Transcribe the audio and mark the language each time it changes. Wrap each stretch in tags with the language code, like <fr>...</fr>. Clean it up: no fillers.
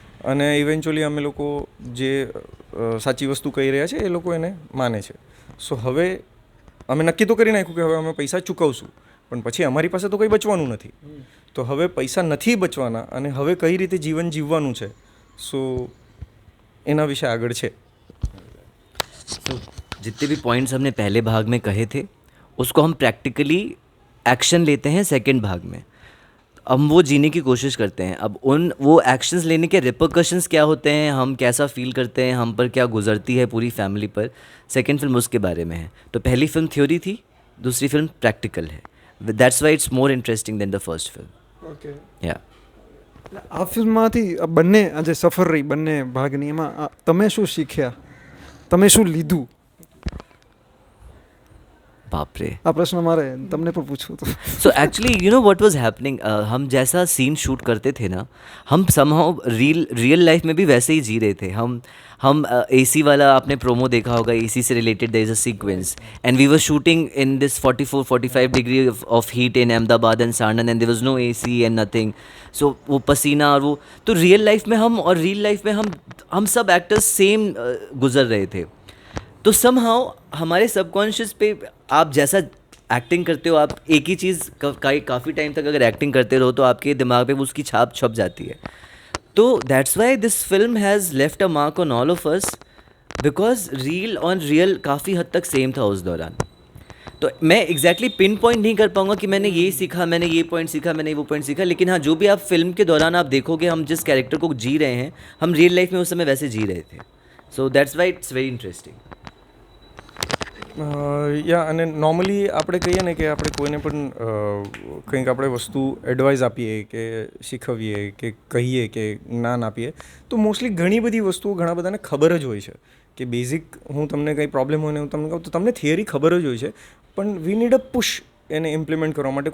<gu>અને ઇવેન્ચ્યુઅલી અમે લોકો જે સાચી વસ્તુ કહી રહ્યા છે એ લોકો એને માને છે. સો હવે અમે નક્કી તો કરી નાખ્યું કે હવે અમે પૈસા ચૂકવશું, પણ પછી અમારી પાસે તો કંઈ બચવાનું નથી. તો હવે પૈસા નથી બચવાના અને હવે કઈ રીતે જીવન જીવવાનું છે, સો એના વિશે આગળ છે.</gu> <hi>जितने भी पॉइंट्स हमने पहले भाग में कहे थे उसको हम प्रैक्टिकली एक्शन लेते हैं सेकंड भाग में. हम वो जीने की कोशिश करते हैं. अब वो एक्शंस लेने के रिपरकशंस क्या होते हैं, हम कैसा फील करते हैं, हम पर क्या गुजरती है पूरी फैमिली पर, सेकंड फिल्म उसके बारे में है. तो पहली फिल्म थ्योरी थी, दूसरी फिल्म प्रैक्टिकल है.</hi> <en>That's why it's more interesting than the first film. Okay. या</en> <gu>આ ફિલ્મમાંથી બંને આજે સફર રહી બંને ભાગની, એમાં તમે શું શીખ્યા, તમે શું લીધું?</gu> <hi>बाप रे.</hi> <gu>આ પ્રશ્ન મારે તમને પણ પૂછવું હતું.</gu> <en>so actually you know what was happening,</en> <hi>हम जैसा सीन शूट करते थे ना, हम समहाउ रियल लाइफ में भी वैसे ही जी रहे थे. हम एसी वाला आपने प्रोमो देखा होगा, एसी से related</hi> <en>There is a sequence and we were shooting in this 44-45 degree of heat in Ahmedabad and सारनन and there was no AC and nothing.</en> <hi>सो वो पसीना और वो तो रियल लाइफ में हम और रियल लाइफ में हम सब एक्टर्स सेम गुजर रहे थे. तो समहाउ हमारे सबकॉन्शियस पे आप जैसा एक्टिंग करते हो, आप एक ही चीज़ काफ़ी टाइम तक अगर एक्टिंग करते रहो तो आपके दिमाग पे उसकी छाप छप जाती है.</hi> <en>तो that's why this film has left a mark on all of us, because</en> <hi>real काफ़ी हद तक सेम था उस दौरान. तो मैं एग्जैक्टली पिन पॉइंट नहीं कर पाऊंगा कि मैंने ये सीखा, मैंने ये पॉइंट सीखा, मैंने वो पॉइंट सीखा, लेकिन हाँ जो भी आप फिल्म के दौरान आप देखोगे हम जिस कैरेक्टर को जी रहे हैं हम रियल लाइफ में उस समय वैसे जी रहे थे.</hi> <en>So that's why it's very interesting.</en> <gu>યા અને નોર્મલી આપણે કહીએ ને કે આપણે કોઈને પણ કંઈક આપણે વસ્તુ એડવાઇસ આપીએ કે શીખવીએ કે કહીએ કે જ્ઞાન આપીએ તો મોસ્ટલી ઘણી બધી વસ્તુઓ ઘણા બધાને ખબર જ હોય છે કે બેઝિક હું તમને કંઈ પ્રોબ્લેમ હોય ને હું તમને કહું તો તમને થિયરી ખબર જ હોય છે, પણ</gu> <en>we need a push</en> <gu>એને ઇમ્પ્લિમેન્ટ કરવા માટે.</gu>